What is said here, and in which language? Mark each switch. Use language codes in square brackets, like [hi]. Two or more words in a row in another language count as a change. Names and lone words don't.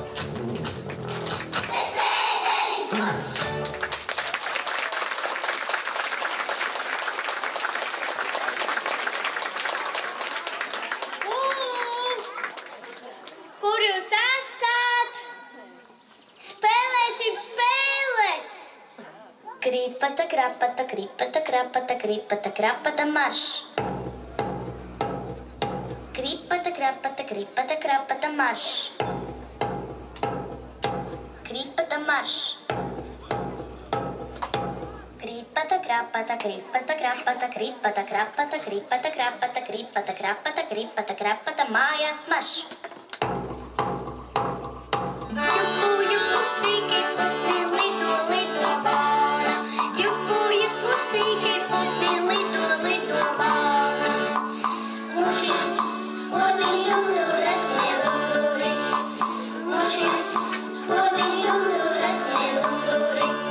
[lv] Kur jūs esat? Spēlēsim spēles! Kripata, krapata, kripata, krapata, kripata, krapata, marš! Kripata, krapata, kripata, krapata, marš! Kripata, marš! Kripata, krapata, kripata, krapata, kripata, krapata, kripata, krapata, kripata, krapata, kripata, krapata, mājās marš! Juku, juku, sīki putni lido, lido vāna. Juku, juku, sīki putni lido, lido vāna. Mušis, lodi, lulu, rasne, luluri. Mušis, lodi, lulu, rasne, luluri.